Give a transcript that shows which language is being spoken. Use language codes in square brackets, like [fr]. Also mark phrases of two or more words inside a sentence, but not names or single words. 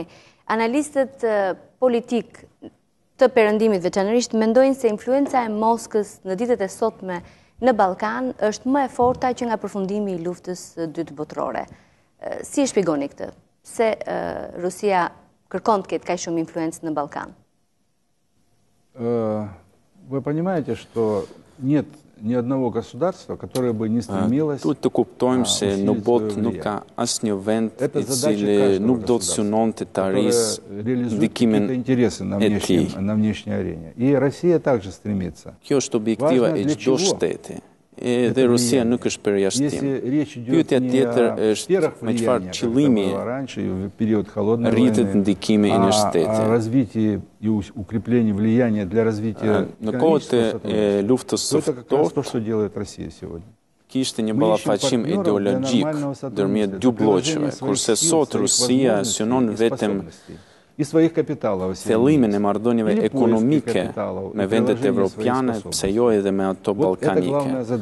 [sq] Analistët politik të perëndimit veçanërisht mendojnë se influenca e Moskës në ditët e sotme në Ballkan është më e forta që nga përfundimi i luftës së dytë botërore. Si e shpjegoni këtë? Pse Rusia kërkon të ketë kaq shumë influencë në Ballkan? [ru] Вы понимаете, что нет ни одного государства, которое бы не стремилось... [sq] Duhet të kuptojmë se në botë nuk ka asnjë vend i cili nuk do të synonte të arrisë ndikimin e tij. [ru] На внешней арене. И Россия также стремится. [sq] Kjo është objektiva e çdo shteti. Dhe Rusia nuk është përjashtim. Pyetja tjetër është me çfarë qëllimi rritet ndikimi i një shteti. Në kohët e luftës së ftohtë kishte një ballafaqim ideologjik ndërmjet dy bloqeve, kurse sot Rusia synon vetëm thellimin e marrëdhënieve ekonomike me vendet evropiane, pse jo edhe me ato ballkanike.